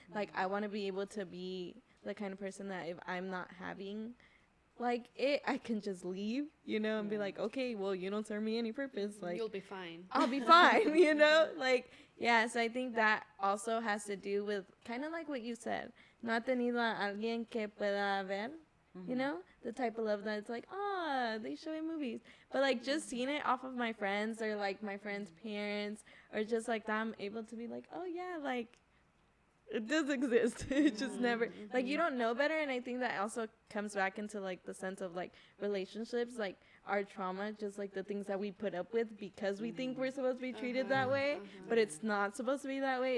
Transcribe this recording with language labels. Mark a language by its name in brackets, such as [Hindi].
[English] Like, I want to be able to be the kind of person that if I'm not having like it, I can just leave, you know, and be like, okay, well, you don't serve me any purpose. Like, you'll be fine. I'll be fine, you know? Like, yeah, so I think that also has to do with kind of like what you said. [Spanish] No ha tenido a alguien que pueda ver, [English] you know? The type of love that's like, they show in movies. But like just seeing it off of my friends or like my friends' parents, or just like that, I'm able to be like, oh yeah, like it does exist. It just never, like, you don't know better. And I think that also comes back into like the sense of like relationships, like our trauma, just like the things that we put up with because we think we're supposed to be treated that way, but it's not supposed to be that way.